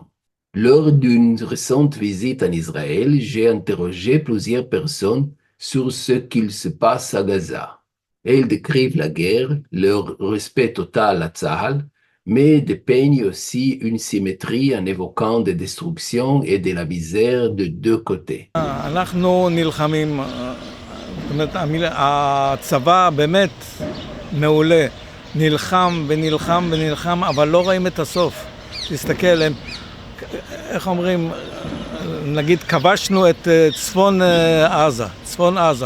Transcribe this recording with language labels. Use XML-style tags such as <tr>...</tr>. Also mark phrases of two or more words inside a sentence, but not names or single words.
<fr>Lors d'une récente visite en Israël, j'ai interrogé plusieurs personnes sur ce qu'il se passe à Gaza. Elles décrivent la guerre, leur respect total à Tsahal, mais dépeignent aussi une symétrie en évoquant des destructions et de la misère de deux côtés.</fr> <he>אנחנו נלחמים, זאת אומרת, הצבא באמת מעולה, נלחם ונלחם ונלחם, אבל לא רואים את הסוף. תסתכל, איך אומרים, נגיד כבשנו את צפון עזה.</he>